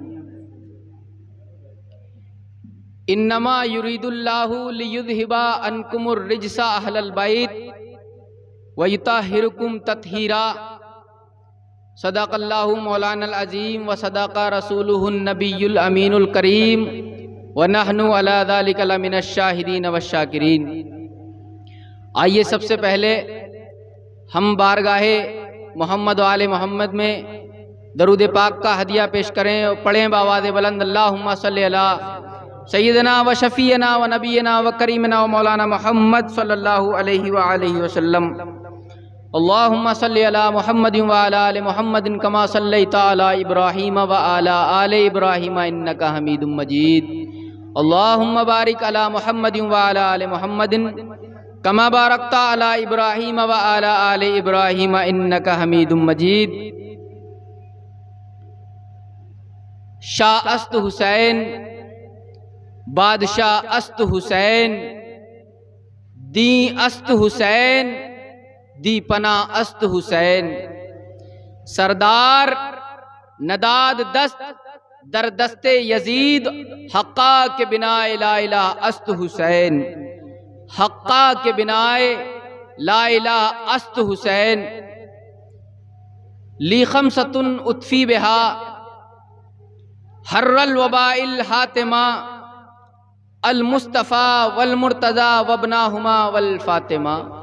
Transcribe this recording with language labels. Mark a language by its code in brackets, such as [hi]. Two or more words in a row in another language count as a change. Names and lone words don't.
[ar] انما یرید اللہ لیذہب عنکم الرجس اہل البیت ویطہرکم تطہیرا. صدق اللہ مولانا العظیم وصدق رسولہ النبی الامین الکریم ونحن علی ذلک لمن الشاہدین والشاکرین. [ur] آئیے سب سے پہلے ہم بارگاہ محمد و آل محمد میں درود پاک کا ہدیہ پیش کریں اور پڑھیں بآواز بلند [ar] اللہم صلی علی سیدنا و شفیعنا و نبینا و کریمنا و مولانا محمد صلی اللہ علیہ وآلہ وسلم. اللہم صلی علی محمد و آل محمد کما صلیت علی ابراہیم و آل ابراہیم انکا حمید مجید. اللہم بارک علی محمد و آل محمد کما بارکت علی ابراہیم و آل ابراہیم انکا حمید مجید. [fa] شاہ است حسین بادشاہ است حسین دین است حسین دی پناہ است حسین. سردار نداد دست در دست یزید حقا کے بنا لا الہ است حسین. حقا کے بنائے لا الہ است حسین. [ar] لی خمسۃ اطفی بہا حر الوباء الحاتمہ المصطفیٰ والمرتضی وابناہما والفاطمہ.